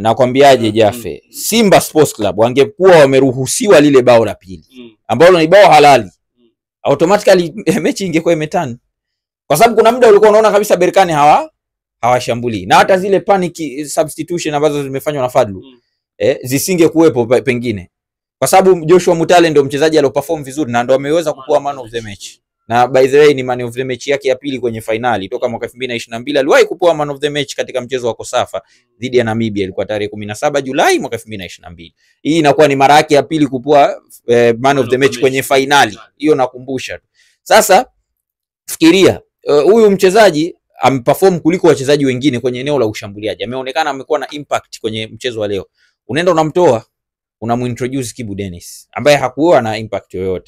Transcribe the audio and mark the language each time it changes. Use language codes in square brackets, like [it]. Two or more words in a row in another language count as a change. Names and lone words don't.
[sw] Nakwambiaje Jafe, Simba Sports Club wangekuwa wameruhusiwa lile bao la pili ambalo ni bao halali, automatically mechi ingekuwa imetana. Kwa sababu kuna muda ulikuwa unaona kabisa Berkane hawashambuli, na hata zile [en] panic substitution [sw] ambazo zimefanywa na Fadlu zisinge kuwepo pengine, kwa sababu Joshua Mutale ndio mchezaji aliyoperform vizuri na ndio ameweza kuwa [en] man of the match. [sw] Na [en] by the way [sw] ni [en] man of the match [sw] yake ya pili kwenye finali toka mwaka 2022. Aliwahi kupewa [en] man of the match [sw] katika mchezo wa Kosafa dhidi ya Namibia, ilikuwa tarehe 17 Julai mwaka 2022. Hii inakuwa ni mara yake ya pili kupewa [en] man of the match [sw] kwenye finali. Hiyo nakumbusha. Sasa fikiria huyu mchezaji ameperform kuliko wachezaji wengine kwenye eneo la ushambuliaji. Ameonekana amekuwa na impact kwenye mchezo wa leo. Unaenda unamtoa, unamuintroduce Kibu Dennis ambaye hakuwa na impact yoyote.